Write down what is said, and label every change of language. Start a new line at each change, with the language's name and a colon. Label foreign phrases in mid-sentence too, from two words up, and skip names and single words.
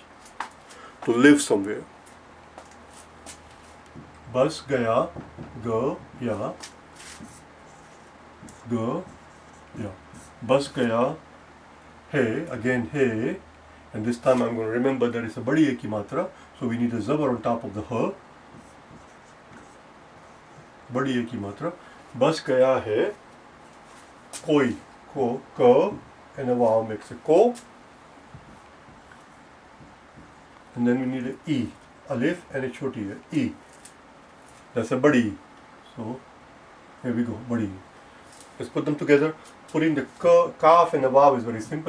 English: To live somewhere.
Urdu: بس گیا,
English: go, ya. Go, yeah.
Urdu: بس گیا,
English: hey, again hey, and this time I'm going to remember that it's a
Urdu: بڑی کی ماترا,
English: so we need a zabar on top of the ha.
Urdu: بڑی کی ماترا. بس گیا ہے، کوئی، کو,
English: and a wow makes a ko. And then we need an e, alif and a choti e. That's a badi. So here we go, badi. Let's put them together. Putting the kaf and the vav is very simple.